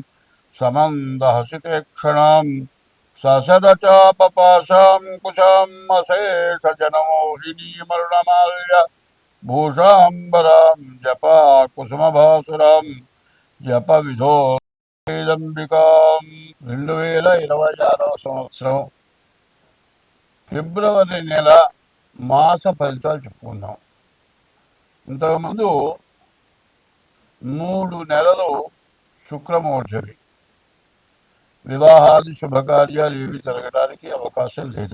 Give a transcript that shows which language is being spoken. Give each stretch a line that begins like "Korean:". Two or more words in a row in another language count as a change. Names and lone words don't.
Sanskrit: समन्दहसिते ससदचापपाशां कुशाम् अशेषजनमोहिनीमरुणमाल्य भूषाम्बरां जपा कुसुमभासुरां जपविधोదంబికాం
Telugu: 2026 సంవత్సరం ఫిబ్రవరి నెల మాస ఫలితాలు చెప్పుకుందాం. ఇంతకుముందు 3 నెలలు శుక్రమోర్జవి, వివాహాది శుభకార్యాలు ఏవి జరగడానికి అవకాశం లేదు.